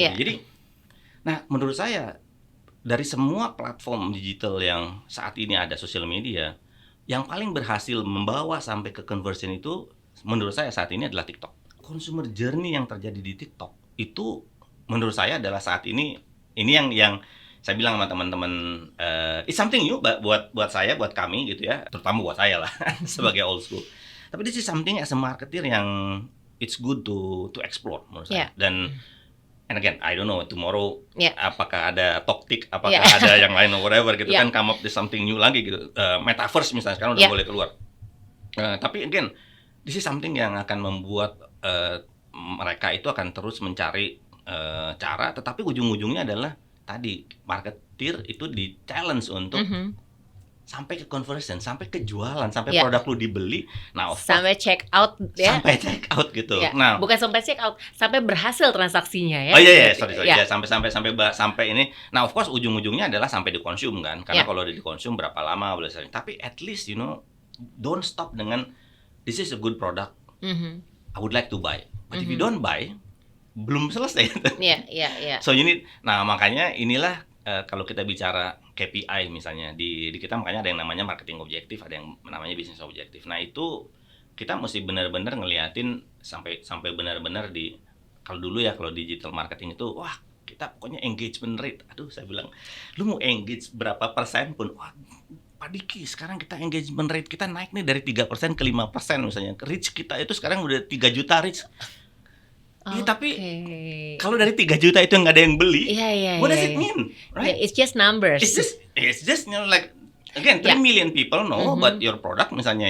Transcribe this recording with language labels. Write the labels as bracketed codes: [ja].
[id] Jadi, nah menurut saya dari semua platform digital yang saat ini ada sosial media, yang paling berhasil membawa sampai ke conversion itu menurut saya saat ini adalah TikTok. Consumer journey yang terjadi di TikTok itu menurut saya adalah saat ini yang saya bilang sama teman-teman, [en] it's something new [id] buat saya, buat kami gitu ya, terutama buat saya lah sebagai old school. Tapi [en] this is something as a marketer yang it's good to explore [id] menurut saya. [en] Dan and again, I don't know tomorrow [id] apakah ada TokTik, apakah ada yang lain [en] or whatever gitu kan, come up with something new [id] lagi gitu. Metaverse misalnya sekarang udah boleh keluar. Tapi again, [en] this is something [id] yang akan membuat mereka itu akan terus mencari cara, tetapi ujung-ujungnya adalah tadi marketer itu di challenge untuk sampai ke conversion, sampai ke jualan, sampai produk lu dibeli. Nah, sampai check out ya. Sampai check out gitu. Nah, bukan sampai check out, sampai berhasil transaksinya ya. Oh iya, sorry. Ya, sampai ini. Nah, of course ujung-ujungnya adalah sampai dikonsum kan. Karena kalau dikonsum berapa lama boleh sering. Tapi [en] at least don't stop [id] dengan [en] this is a good product. I would like to buy. But if you don't buy, [id] belum selesai. Iya. So nah makanya inilah kalau kita bicara KPI misalnya di kita, makanya ada yang namanya marketing objektif, ada yang namanya bisnis objektif. Nah itu kita mesti benar-benar ngeliatin sampai benar-benar kalau dulu ya, kalau digital marketing itu wah kita pokoknya engagement rate. Aduh saya bilang lu mau engage berapa persen pun wah Pak Diki, sekarang kita engagement rate kita naik nih dari 3% ke 5% misalnya. Reach kita itu sekarang udah 3 juta reach. Iya, tapi kalau dari 3 juta itu nggak ada yang beli, [en] what does it mean? Right? It's just numbers. It's just like again 3 million people know about your product, [id] misalnya